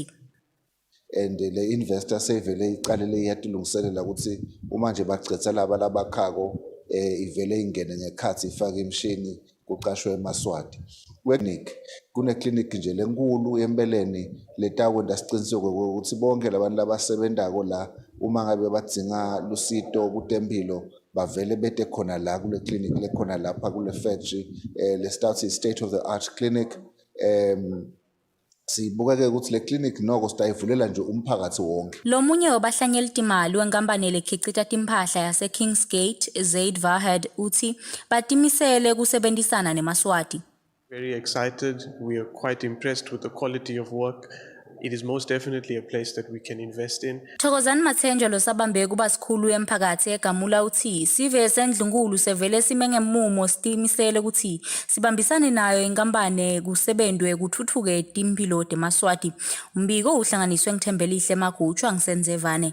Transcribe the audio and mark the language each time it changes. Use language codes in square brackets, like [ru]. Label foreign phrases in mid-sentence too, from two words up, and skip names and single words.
[ss] And le investor sevele icalele iyatilungiselela ukuthi uma nje bagcetha laba labakhako ivele ingene ngekhathi ifake imshini kuqashwe emaswati. Kune clinic nje lenkulu empeleni letakwenda siciniseko ukuthi bonke labantu labasebenzako la uma ngabe badzinga lusito kutempilo bavele bete khona la kule clinic lekhona lapha kule factory le [en] state of the art clinic [ss] Sibukeke ukuthi le clinic noko sitayivulela nje umphakathi wonke. Lomunye wabahlanyeli timali wenkampani elekhicita timpahla yase Kingsgate, Zaid Vahad, uthi batimisele kusebenzisana neMaswati. [en] Very excited. We are quite impressed with the quality of work. It is most definitely a place that we can invest in. [ss] Thokozani Mathenjwa losabambe kuba sikhulu emphakathi egamula uthi sive sendlunkulu sevele sime ngemumo sitimisele ukuthi sibambisane nayo inkampani kusebendwe kuthuthuke timpilo teMaswati. Umbiko uhlanganiswe ngithembelihle Magutshwa ngisenzevane.